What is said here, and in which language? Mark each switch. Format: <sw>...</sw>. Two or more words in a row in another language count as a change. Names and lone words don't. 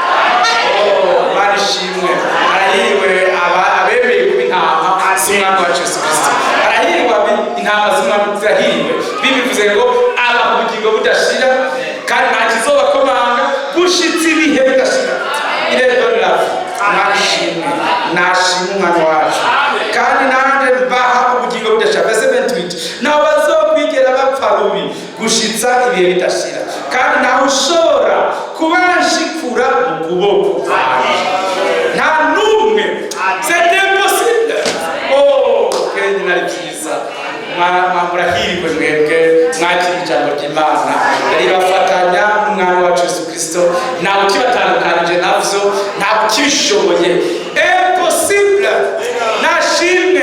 <rn>Barishimwe. Arahiriwe abemeye kuba intama z'umwami wacu Yesu Kristo. Arahiriwe intama z'umwami zirahiriwe. Bibivuze ngo aba ubugingo budashira kandi nta kizobakomanga gushitsa ibihe bidashira. Irero love. Nashimwe. Nashimwe umwami wacu. Kandi nanjye mbaha ubugingo budashira. Verse 28. Ntaho bazokwigera bapfa rubi gushitsa ibihe bidashira. Kandi ntaho ushobora kubanshikura mu kuboko kwanjye. Nta n'umwe.</rn> <fr>C'est impossible.</fr> <rn>Kandi nari byiza. Murahirwe mwebwe mwakira ijambo ry'Imana ribafatanya n'umwami wacu Yesu Kristo. Ntawe ukibatandukanije navyo, ntawe ukibishoboye. Impossible. Nashimwe.</rn>